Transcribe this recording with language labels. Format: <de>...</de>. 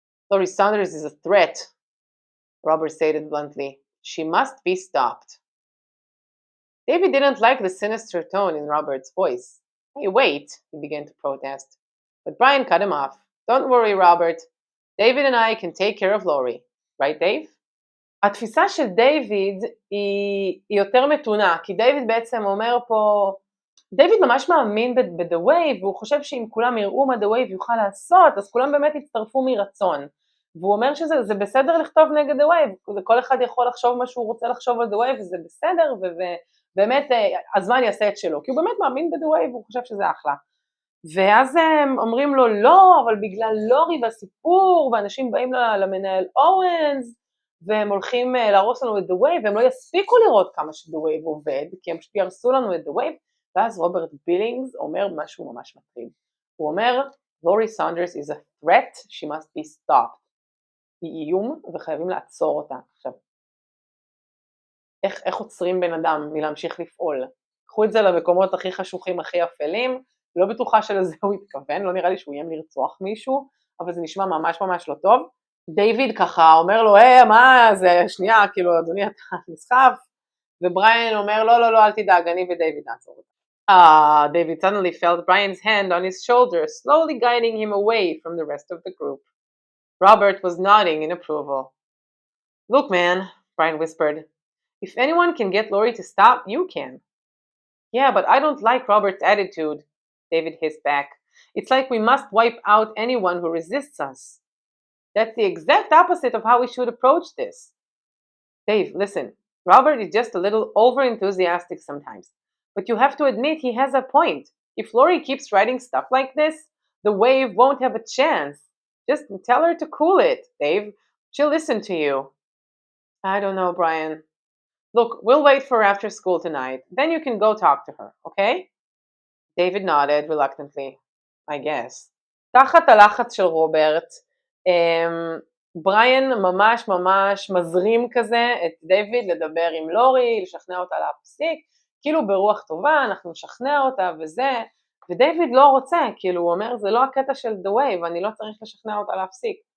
<en>Lori Saunders is a threat, Robert stated bluntly. She must be stopped. David didn't like the sinister tone in Robert's voice. Hey, wait, he began to protest. But Brian cut him off. Don't worry, Robert. David and I can take care of Lori. Right, Dave?</en> <he>התפיסה של דיוויד היא יותר מתונה, כי דיוויד בעצם אומר פה, דיוויד ממש מאמין ב-The Wave, והוא חושב שאם כולם יראו מה The Wave יוכל לעשות, אז כולם באמת יצטרפו מרצון. והוא אומר שזה בסדר לכתוב נגד The Wave, כל אחד יכול לחשוב מה שהוא רוצה לחשוב על The Wave, וזה בסדר, ובאמת הזמן יעשה את שלו, כי הוא באמת מאמין ב-The Wave, והוא חושב שזה אחלה. ואז הם אומרים לו, לא, אבל בגלל לורי והסיפור, ואנשים באים למנהל אורנס, והם הולכים להרוס לנו את The Wave, והם לא יספיקו לראות כמה ש-The Wave עובד, כי הם פשוט ירסו לנו את The Wave, ואז רוברט בילינגס אומר משהו ממש מטריד. הוא אומר,</he> <en>Lori Saunders is a threat, she must be stopped.</en> <he>היא איום וחייבים לעצור אותה. עכשיו, איך עוצרים בן אדם מלהמשיך לפעול? קחו את זה למקומות הכי חשוכים, הכי אפלים, לא בטוחה שלזה הוא התכוון, לא נראה לי שהוא יהיה לרצוח מישהו, אבל זה נשמע ממש ממש לא טוב. דיוויד ככה אומר לו, מה זה, שנייה, כאילו, אדוני אתה נסחף, ובריין אומר, לא, אל תדאג, אני ודייוויד נעצור אותה.</he> <en>David suddenly felt Brian's hand on his shoulder, slowly guiding him away from the rest of the group. Robert was nodding in approval. Look, man, Brian whispered, if anyone can get Lori to stop, you can. Yeah, but I don't like Robert's attitude, David hissed back. It's like we must wipe out anyone who resists us. That's the exact opposite of how we should approach this. Dave, listen, Robert is just a little over-enthusiastic sometimes. But you have to admit he has a point. If Lori keeps writing stuff like this, the wave won't have a chance. Just tell her to cool it, Dave. She'll listen to you. I don't know, Brian. Look, we'll wait for her after school tonight. Then you can go talk to her, okay? David nodded reluctantly. I guess.</en> <he>תחת הלחץ של רוברט, בריין ממש ממש מזרים כזה את דיוויד לדבר עם לורי, לשכנע אותה להפסיק, כאילו ברוח טובה, אנחנו נשכנע אותה וזה, ודיוויד לא רוצה, כאילו הוא אומר, זה לא הקטע של The Wave, אני לא צריך לשכנע אותה להפסיק.</he>